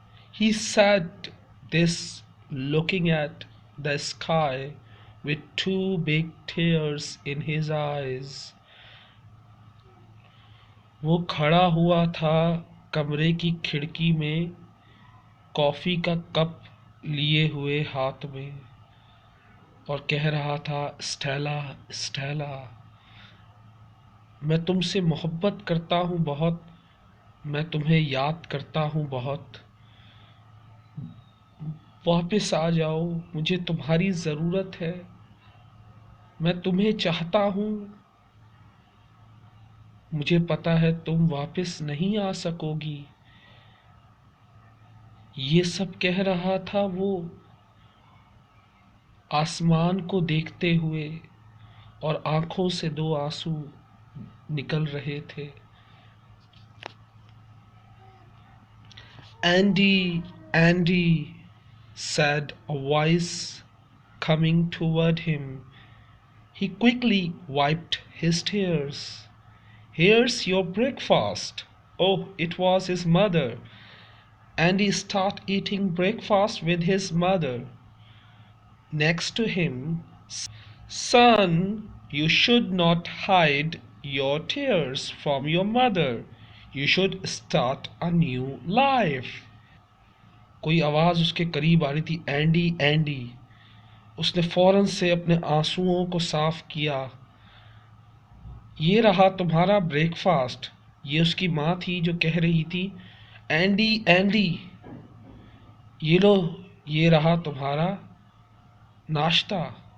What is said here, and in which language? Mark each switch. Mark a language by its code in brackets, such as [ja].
[en] He said this looking at the sky with two big tears in his eyes. [ur] وہ کھڑا ہوا تھا کمرے کی کھڑکی میں، کافی کا کپ لیے ہوئے ہاتھ میں، اور کہہ رہا تھا، اسٹیلا اسٹیلا، میں تم سے محبت کرتا ہوں بہت، میں تمہیں یاد کرتا ہوں بہت، واپس آ جاؤ، مجھے تمہاری ضرورت ہے، میں تمہیں چاہتا ہوں، مجھے پتا ہے تم واپس نہیں آ سکو گی۔ یہ سب کہہ رہا تھا وہ آسمان کو دیکھتے ہوئے، اور آنکھوں سے دو آنسو نکل رہے تھے۔ [en] Andy, Andy, said a voice coming toward him. He quickly wiped his tears. Here's your breakfast. Oh, it was his mother. Andy started eating breakfast with his mother. Next to him, son, you should not hide your tears from your mother. You should start a new life. [ur] کوئی آواز اس کے قریب آ رہی تھی، Andy Andy. اس نے فوراً سے اپنے آنسوؤں کو صاف کیا۔ یہ رہا تمہارا بریک فاسٹ۔ یہ اس کی ماں تھی جو کہہ رہی تھی، اینڈی اینڈی، یہ لو، یہ رہا تمہارا ناشتہ۔